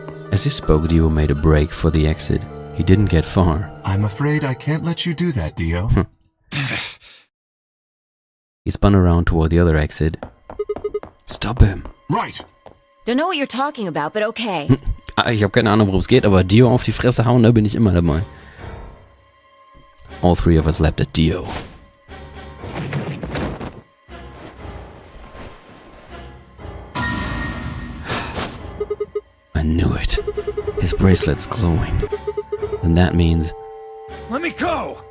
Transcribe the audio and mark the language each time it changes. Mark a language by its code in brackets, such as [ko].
[en] As he spoke, Dio made a break for the exit. He didn't get far. I'm afraid I can't let you do that, Dio. He spun around toward the other exit. Stop him. Right! Don't know what you're talking about, but okay. [de] Ich habe keine Ahnung, worum es geht, aber Dio auf die Fresse hauen, da bin ich immer dabei. [en] All three of us leapt at Dio. I knew it. His bracelet's glowing. And that means... Let me go!